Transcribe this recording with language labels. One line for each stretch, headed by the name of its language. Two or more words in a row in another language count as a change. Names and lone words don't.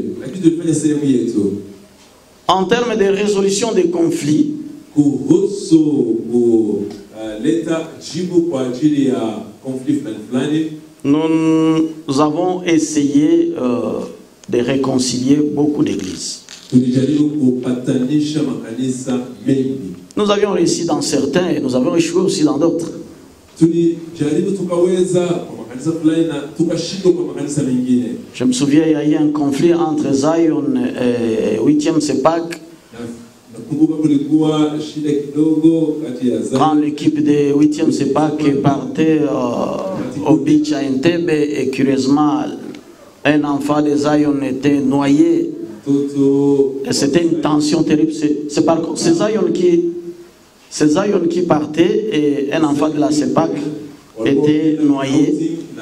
Swahili: Lakini tulifanya sehemu yetu.
French: En termes de résolution des conflits,
Swahili: Kuhusu kuleta jibu kwa ajili ya conflit fulani,
French: nous avons essayé de réconcilier beaucoup d'églises.
Swahili: tulijaribu kupatanisha makanisa mengi.
French: Nous avions réussi dans certains et nous avons échoué aussi dans d'autres.
Swahili: Tulijaribu tukaweza kwa makanisa fulani na tukashindwa kwa makanisa mengine.
French: Je me souviens, il y a eu un conflit entre Zion et 8e CEPAC.
Swahili: Nakumbuka kulikuwa shida kidogo kati ya
French: Quand l'équipe de 8e CEPAC partait au beach à Entebbe et curieusement, un enfant de Zion était noyé. Et c'était une tension terrible. C'est Zion qui partait et un enfant de la CEPAC était noyé.